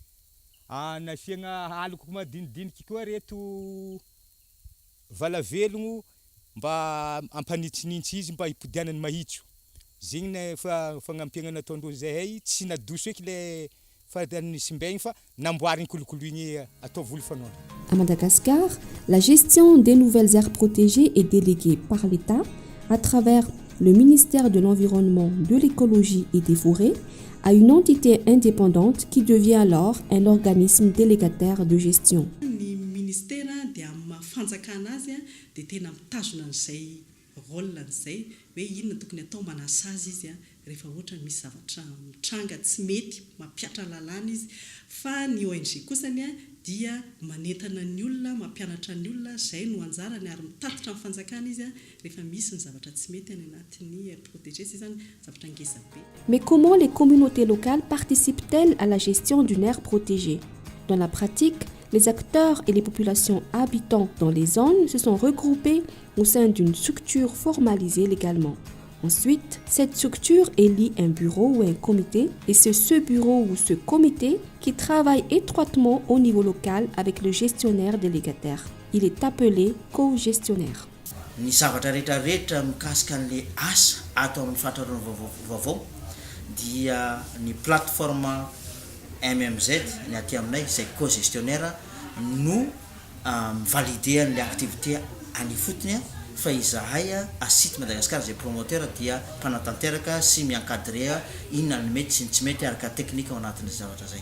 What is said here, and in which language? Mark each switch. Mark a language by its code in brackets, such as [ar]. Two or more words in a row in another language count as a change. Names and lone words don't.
[mg] Nasiagna haloko madinidiniky koa reto valavelogno mba ampanitsinitsy izy mba hipodianany mahitso. Zegny fagnampiagna nataondro zahay tsy nadoso eky le fahadan'ny simbaigny fa namboariny kolokoloigny atao volo fanaona. [fr] À Madagascar, la gestion des nouvelles aires protégées est déléguée par l'État à travers le ministère de l'Environnement, de l'Écologie et des Forêts à une entité indépendante qui devient alors un organisme délégataire de gestion. [mg] Ny ministère dia mafanjakana azy dia tena mitazona an'izay rôle an'izay hoe inona tokony atao manasa azy izy rehefa ohatra misy zavatra mitranga tsy mety mampiatra lalàna izy fa ny ONG kosany dia manentana ny olona mampianatra ny olona zay no anjarany ary mitatitra amin'ny fanjakana izy rehefa misy ny zavatra tsy mety any anatin'ny [fr] aire protégée [mg] zany zavatra ngeza be. [fr] Mais comment les communautés locales participent-elles à la gestion d'une aire protégée? Dans la pratique, les acteurs et les populations habitant dans les zones se sont regroupés au sein d'une structure formalisée légalement. Ensuite, cette structure élit un bureau ou un comité et c'est ce bureau ou ce comité qui travaille étroitement au niveau local avec le gestionnaire délégataire. Il est appelé co-gestionnaire. [mg] Ny zavatra rehetrarehetra mikasika an'le asa atao amin'ny fahatraroana vaovao dia ny plateforme MMZ ny aty aminay izay co-gestionnaire no mivalide an'le activité any fotony fa izahay asity Madagasikara zay promoteur dia mpanatanteraka sy miankadre inona ny mety sy ny tsy mety araka teknika ao anatin'ny zavatra zay.